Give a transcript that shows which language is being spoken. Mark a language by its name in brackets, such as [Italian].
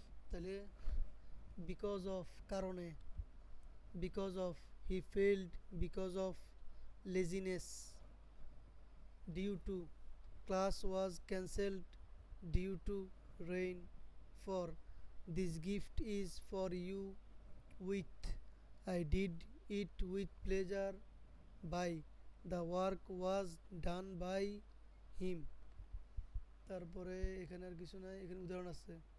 [English] তাহলে because of কারণে, because of he failed, because of laziness, due to class was cancelled, due to rain. For, this gift is for you. With, I did it with pleasure. By, the work was done by him. [Bangla] তারপরে এখানে আর কিছু নাই, এখানে উদাহরণ আছে।